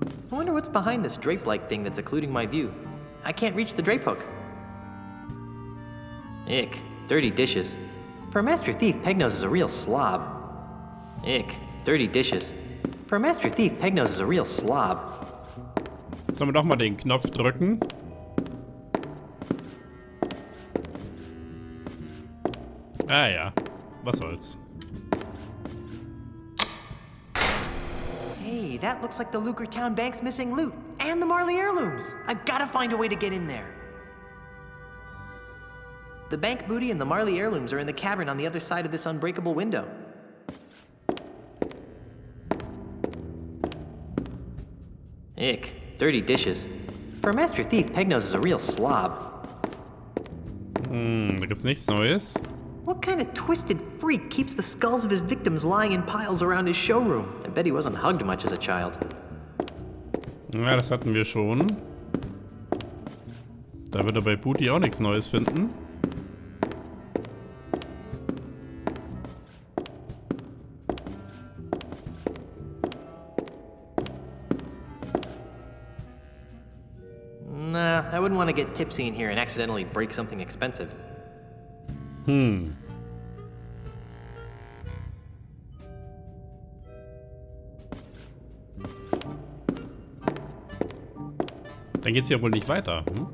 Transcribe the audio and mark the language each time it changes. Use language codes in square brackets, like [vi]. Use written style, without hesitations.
[en] I wonder what's behind this drape-like thing that's occluding my view. I can't reach the drape hook. Ick. Dirty dishes. For a master thief, Pegnose is a real slob. Ick. Dirty dishes. For a master thief, Pegnose is a real slob. [de] Sollen wir doch mal den Knopf drücken? Ah ja, was soll's. [en] Hey, that looks like the Lucre Town Bank's missing loot. And the Marley heirlooms. I've got to find a way to get in there. The bank booty and the Marley heirlooms are in the cavern on the other side of this unbreakable window. Ick. Dirty dishes. For a master thief, Pegnose is a real slob. [de] Da gibt's nichts Neues. [en] What kind of twisted freak keeps the skulls of his victims lying in piles around his showroom? I bet he wasn't hugged much as a child. [de] Ja, das hatten wir schon. Da wird er bei Booty auch nichts Neues finden. [en] Nah, I wouldn't want to get tipsy in here and accidentally break something expensive. [de] Dann geht's hier wohl nicht weiter.